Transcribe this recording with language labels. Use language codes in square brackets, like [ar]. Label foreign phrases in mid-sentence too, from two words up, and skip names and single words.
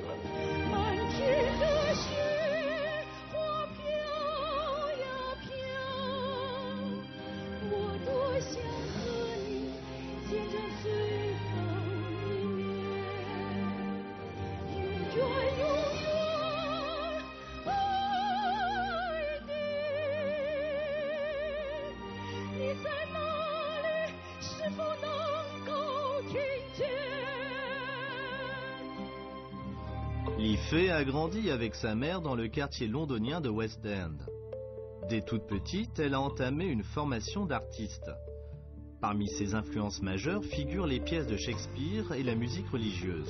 [zh] 满天的雪花飘呀飘，我多想和你见证最后一面，永远永远爱你。你在哪里？是否能够听见？ [fr] l'IFE a grandi avec sa mère dans le quartier londonien de West End. Dès toute petite, elle a entamé une formation d'artiste. Parmi ses influences majeures figurent les pièces de Shakespeare et la musique religieuse.